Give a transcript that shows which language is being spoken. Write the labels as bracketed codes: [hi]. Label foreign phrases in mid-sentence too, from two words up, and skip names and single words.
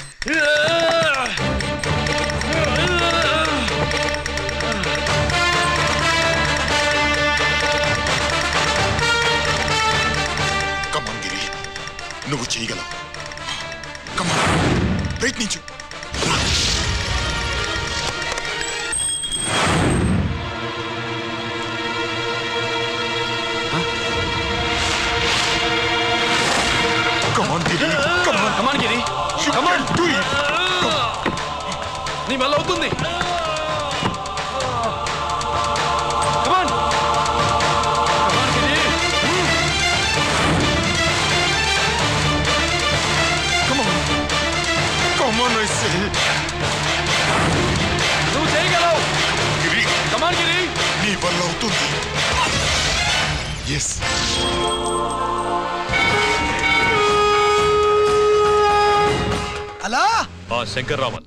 [en] Come on, Giri. [te] నువ్వు చేయగలవు. [en] Come on. ప్రయత్నించు. Come on, Giri. Come on. Come on Giri, You Come on. can do it. [te] నీ వల్ల అవుతుంది. [en] come on come on [te] గిరి. [en] Come on. Come on, I say. [te] నువ్వు చేయగలవు. Giri, [en] Come on Giri. [te] నీ వల్ల అవుతుంది. Yes. హలో, ఆ శంకర్రామన్,